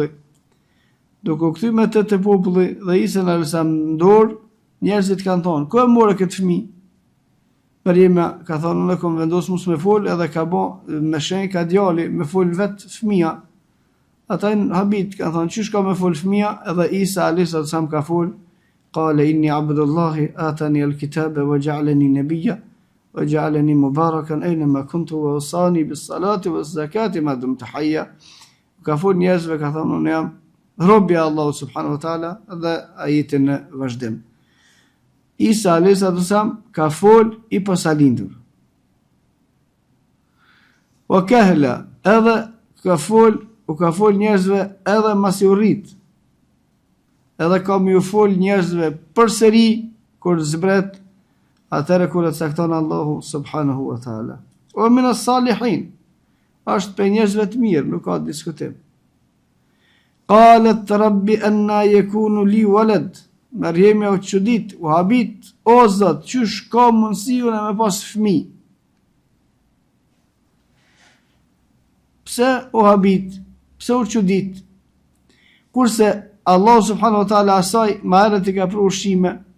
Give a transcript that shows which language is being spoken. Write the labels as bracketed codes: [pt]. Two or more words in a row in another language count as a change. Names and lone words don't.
[sq] Duke u kthyer me te populli dhe Isa [ar] عليه السلام [sq] në dorë, njerëzit kanë thonë, ku e morë këtë fëmijë? Mariamja ka thonë, unë kom vendosur mos me fol, edhe ka bë me shenjë ka djali me fol vet fëmia. Ata në habit ka thonë, çish ka me fol fëmia? Edhe Isa [ar] عليه الصلاة والسلام [sq] ka fol, [ar] قال إني عبد الله آتاني الكتاب وجعلني نبيا وجعلني مباركا أينما كنت ووصاني بالصلاة والزكاة ما دمت حيا. [sq] Ka fol njerëzve, ka thonë, unë jam robja Allahu [ar] سبحانه وتعالى, [sq] dhe ajetin në vazhdim. Isa [ar] عليه السلام [sq] ka fol i posalindur. [ar] وكهلا, [sq] edhe ka fol njerëzve edhe mas u rrit. Edhe ka më ju fol njerëzve përsëri kur zbret, atëherë kur e cakton Allahu [ar] سبحانه وتعالى. و من الصالحين, [sq] është për njerëzve të mirë, nuk ka diskutim. [ar] قالت رب أنى يكون لي ولد. [sq] Mariamja u çudit, u habit, o Zot, çysh ka mundësi unë me pas fëmijë? Pse u habit? Pse u çudit? Kurse Allah [ar] سبحانه وتعالى [sq] asaj ma herët i ka pru ushqime.